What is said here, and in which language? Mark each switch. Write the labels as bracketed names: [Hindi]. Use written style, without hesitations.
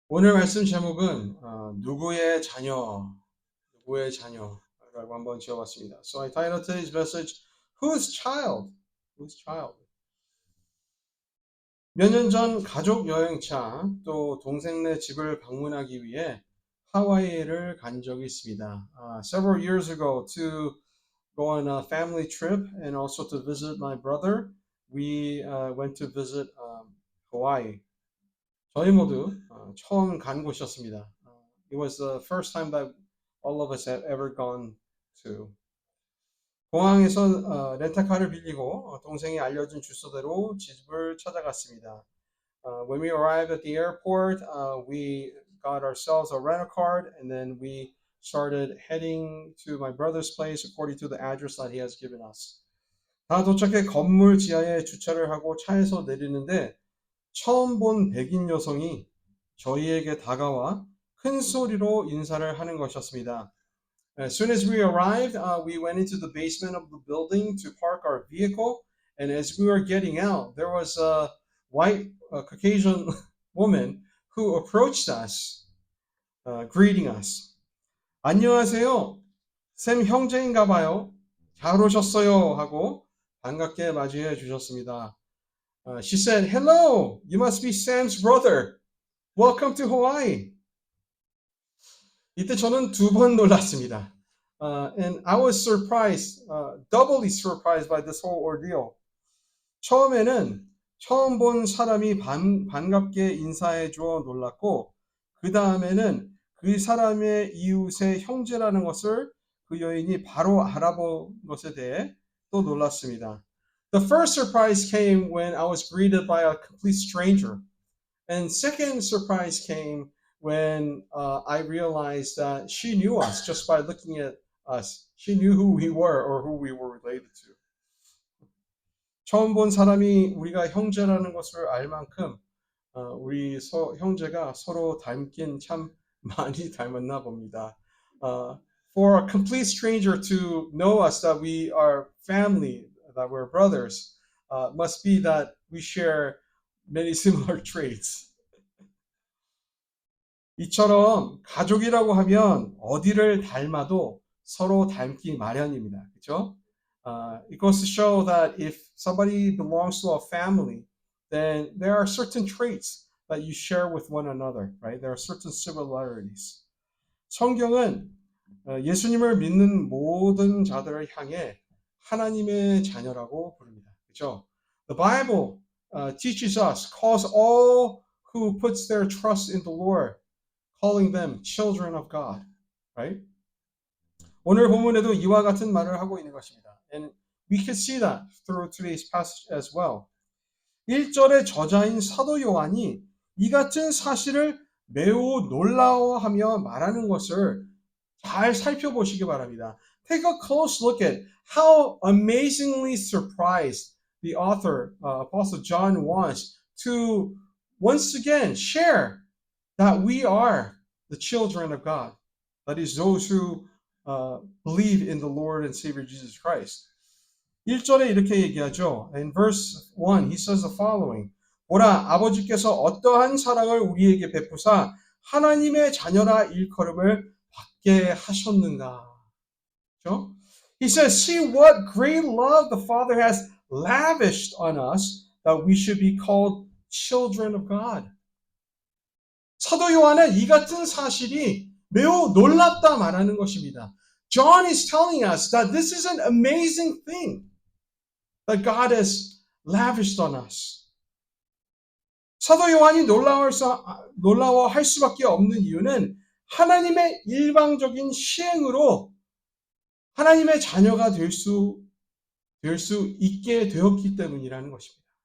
[Korean] 오늘 말씀 제목은 누구의 자녀, 누구의 자녀라고 한번 지어봤습니다. [English] So I titled today's message, Whose Child? Whose Child? [Korean] 몇 년 전 가족 여행차 또 동생네 집을 방문하기 위해 하와이를 간 적이 있습니다. [English] Several years ago to go on a family trip and also to visit my brother, we went to visit Hawaii. [Korean] 저희 모두 처음 간 곳이었습니다. [English] It was the first time that all of us had ever gone to. [Korean] 공항에서 렌터카를 빌리고 동생이 알려준 주소대로 집을 찾아갔습니다. [English] When we arrived at the airport, we got ourselves a rental card and then we started heading to my brother's place according to the address that he has given us. [Korean] 다 도착해 건물 지하에 주차를 하고 차에서 내리는데 처음 본 백인 여성이 저희에게 다가와 큰 소리로 인사를 하는 것이었습니다. [English] As soon as we arrived, we went into the basement of the building to park our vehicle. And as we were getting out, there was a white Caucasian woman who approached us, greeting us. [Korean] 안녕하세요. 샘 형제인가 봐요. 잘 오셨어요. 하고 반갑게 맞이해 주셨습니다. [English] She said, hello, you must be Sam's brother. Welcome to Hawaii. [Korean] 이때 저는 두 번 놀랐습니다. [English] And I was surprised, doubly surprised by this whole ordeal. [Korean] 처음에는 처음 본 사람이 반갑게 인사해 주어 놀랐고, 그 다음에는 그 사람의 이웃의 형제라는 것을 그 여인이 바로 알아본 것에 대해 또 놀랐습니다. [English] The first surprise came when I was greeted by a complete stranger. And second surprise came when I realized that she knew us just by looking at us. She knew who we were or who we were related to. [Korean] 처음 본 사람이 우리가 형제라는 것을 알 만큼 우리 형제가 서로 닮긴 참 많이 닮았나 봅니다. [English] For a complete stranger to know us that we are family, that we're brothers, must be that we share many similar traits. [Korean] 이처럼 가족이라고 하면 어디를 닮아도 서로 닮기 마련입니다. 그렇죠? [English] It goes to show that if somebody belongs to a family, then there are certain traits that you share with one another, right? There are certain similarities. [Korean] 성경은 예수님을 믿는 모든 자들을 향해 하나님의 자녀라고 부릅니다. 그렇죠? [English] The Bible teaches us, calls all who puts their trust in the Lord, calling them children of God, right? [Korean] 오늘 본문에도 이와 같은 말을 하고 있는 것입니다. [English] And we can see that through today's passage as well. [Korean] 1절의 저자인 사도 요한이 이 같은 사실을 매우 놀라워하며 말하는 것을 잘 살펴보시기 바랍니다. [English] Take a close look at how amazingly surprised the author, Apostle John, was to once again share that we are the children of God. That is, those who believe in the Lord and Savior Jesus Christ. [Korean] 1절에 이렇게 얘기하죠. [English] In verse 1, he says the following. [Korean] 보라, 아버지께서 어떠한 사랑을 우리에게 베푸사 하나님의 자녀라 일컬음을 받게 하셨는가. 그렇죠? [English] He says, see what great love the Father has lavished on us that we should be called children of God. [Korean] 사도 요한은 이 같은 사실이 매우 놀랍다 말하는 것입니다. [English] John is telling us that this is an amazing thing that God has lavished on us. [Korean] 사도 요한이 놀라워할 수밖에 없는 이유는 하나님의 일방적인 시행으로 하나님의 자녀가 될 수 있게 되었기 때문이라는 것입니다.